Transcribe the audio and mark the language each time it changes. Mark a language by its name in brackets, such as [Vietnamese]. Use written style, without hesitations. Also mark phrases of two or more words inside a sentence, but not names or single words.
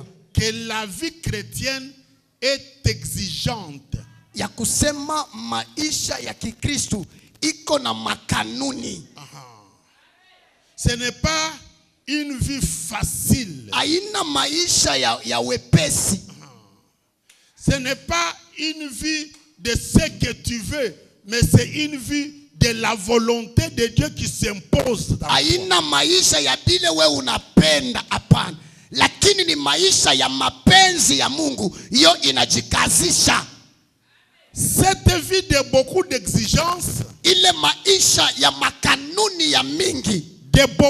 [French] que la vie chrétienne est exigeante. [Swahili] Ya kusema maisha ya Kikristo iko na makanuni. [French] Ce n'est pas une vie facile. [Swahili] Aina maisha ya wepesi. [French] Ce n'est pas une vie de ce que tu veux, mais c'est une vie de la volonté de Dieu qui s'impose. [Swahili] Aina maisha ya bile we unapenda, hapana. Lakini ni maisha ya mapenzi ya Mungu, hiyo inajikazisha. [French] Cette vie de beaucoup d'exigences, [Swahili] ile maisha ya makanuni ya mingi, [French] de